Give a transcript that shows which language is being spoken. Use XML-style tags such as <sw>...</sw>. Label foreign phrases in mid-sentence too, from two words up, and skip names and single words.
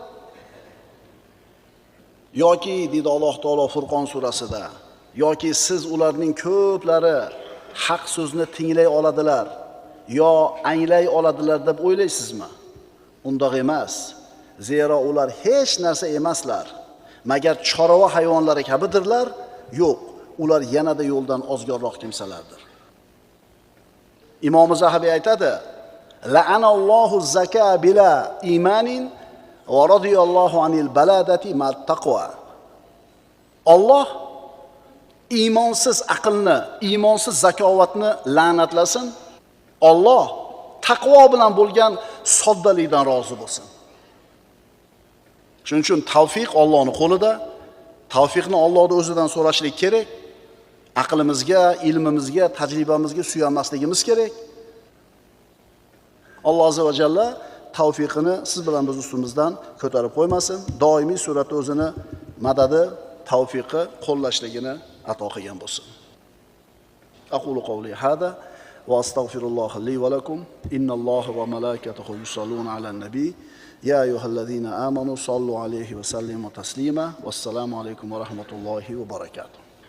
<uz>Yoki deydi Alloh taolo Furqon surasida, yoki siz ularning ko'plari haq so'zni tinglay oladilar, yo anglay oladilar deb o'ylaysizmi? Undaq emas. Zero ular hech narsa emaslar. Magar chorva hayvonlari kabidirlar? Yo'q, ular yanada yo'ldan ozgorroq kimsalardir.</uz> <ar>Imom Zahabiy aytadi: "لعن الله ذكاء بلا إيمان ورضي الله عن البلادة مع التقوى."</ar> <uz>Alloh iymonsiz aqlni, iymonsiz zakovatni la'natlasin. Alloh taqvo bilan bo'lgan soddalikdan rozi bo'lsin. Shuning uchun tavfiq Allohning qo'lida. Tavfiqni Allohning o'zidan so'rashlik kerak. Aqlimizga, ilmimizga, tajribamizga suyanmasligimiz kerak. Alloh</uz> <ar>عز وجل</ar> <uz>tavfiqini siz bilan biz ustimizdan ko'tarib qo'ymasin. Doimiy suratda o'zini madadi, tavfiqi, qo'llashligini ato qilgan bo'lsin.</uz> <ar>أقول قولي هذا وأستغفر الله لي ولكم. إن الله وملائكته يصلون على النبي يا أيها الذين آمنوا صلوا عليه وسلموا تسليما. والسلام عليكم ورحمة الله وبركاته.</ar>